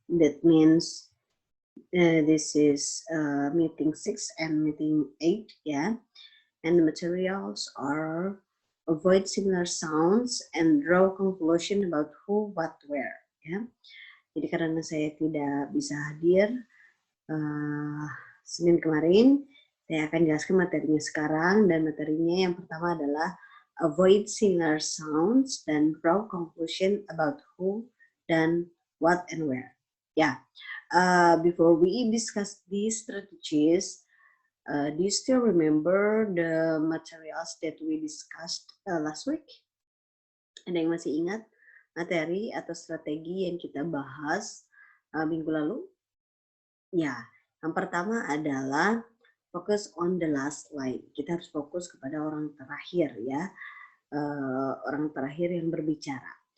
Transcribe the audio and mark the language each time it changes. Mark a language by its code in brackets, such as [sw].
[en] That means this is meeting 6 and meeting 8, yeah. And the materials are avoid similar sounds and draw conclusion about who, what, where, ya. [id] Jadi karena saya tidak bisa hadir Senin kemarin, saya akan jelaskan materinya sekarang, dan materinya yang pertama adalah [en] avoid similar sounds [id] dan [en] draw conclusion about who [id] dan [en] what and where. Yeah. Before we discuss these strategies, do you still remember the materials that we discussed last week? [id] Ada yang masih ingat materi atau strategi yang kita bahas minggu lalu? Ya, yang pertama adalah [en] focus on the last line. [id] Kita harus fokus kepada orang terakhir, ya, orang terakhir yang berbicara.